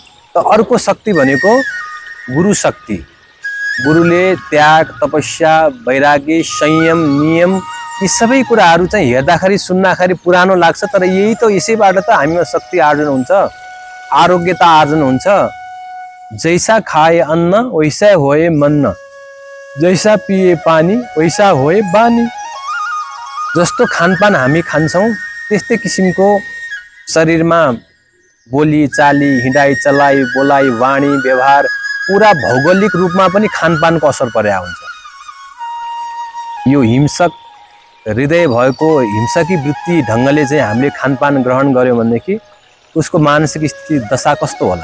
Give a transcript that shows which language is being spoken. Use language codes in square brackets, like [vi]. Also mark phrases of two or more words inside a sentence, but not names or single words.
[ne] त अर्को शक्ति भनेको गुरु शक्ति। गुरुले त्याग, तपस्या, वैराग्य, संयम, नियम यी सबै कुराहरू चाहिँ हेर्दाखेरि सुन्दाखेरि पुरानो लाग्छ, तर यही त यसैबाट त हामीमा शक्ति आर्जन हुन्छ, आरोग्यता आर्जन हुन्छ। [hi] जैसा खाए अन्न वैसा होए मन्न, जैसा पिए पानी वैसा होए बानी। [ne] जस्तो खानपान हामी खान्छौँ त्यस्तै किसिमको शरीरमा बोली चाली, हिँडाइ चलाइ, बोलाइ, वाणी, व्यवहार पुरा भौगोलिक रूपमा पनि खानपानको असर परेको हुन्छ। यो हिंसक हृदय भएको हिंसकी वृत्ति ढङ्गले चाहिँ हामीले खानपान ग्रहण गर्यौँ भनेदेखि उसको मानसिक स्थिति दशा कस्तो होला।